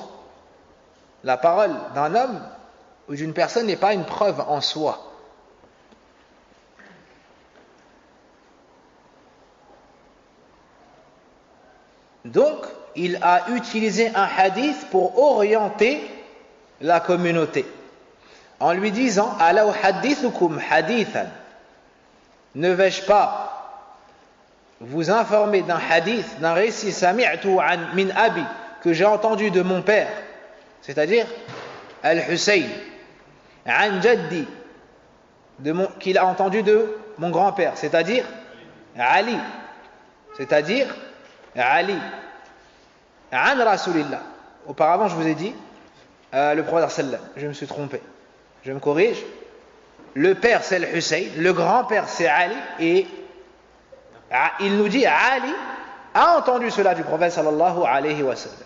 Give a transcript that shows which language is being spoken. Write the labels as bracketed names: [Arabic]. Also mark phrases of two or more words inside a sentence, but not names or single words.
[French] La parole d'un homme ou d'une personne n'est pas une preuve en soi. Donc, il a utilisé un hadith pour orienter la communauté en lui disant [Arabic] ألا أحدثكم حديثا, [French] ne vais-je pas vous informer d'un hadith, d'un récit [Arabic] سمعت عن من أبي, [French] que j'ai entendu de mon père, c'est-à-dire al-Husayn, [Arabic] عن جدي, [French] qu'il a entendu de mon grand-père, c'est-à-dire Ali, [Arabic] عن رسول الله. [French] Auparavant je vous ai dit le prophète sallam, je me suis trompé, je me corrige, le père c'est le Hussein, le grand-père c'est Ali, et il nous dit Ali a entendu cela du prophète [Arabic] صلى الله عليه وسلم.